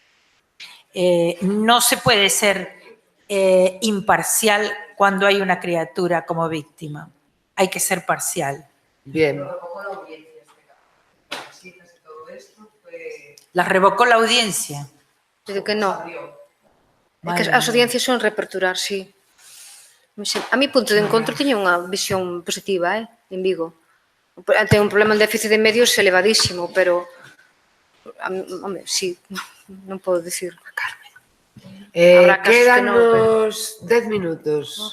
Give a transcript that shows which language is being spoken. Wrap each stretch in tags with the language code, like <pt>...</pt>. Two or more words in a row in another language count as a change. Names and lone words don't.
<es>No se puede ser imparcial cuando hay una criatura como víctima. Hay que ser parcial. Bien. La revocó la audiencia. Digo que no.</es> <gl>É que as audiencias son reaperturar, sí. A mi punto de encontro tiña unha visión positiva, en Vigo. Ten un problema de déficit de medios elevadísimo, pero sí, non podo dicir. Quédanos 10 minutos.</gl>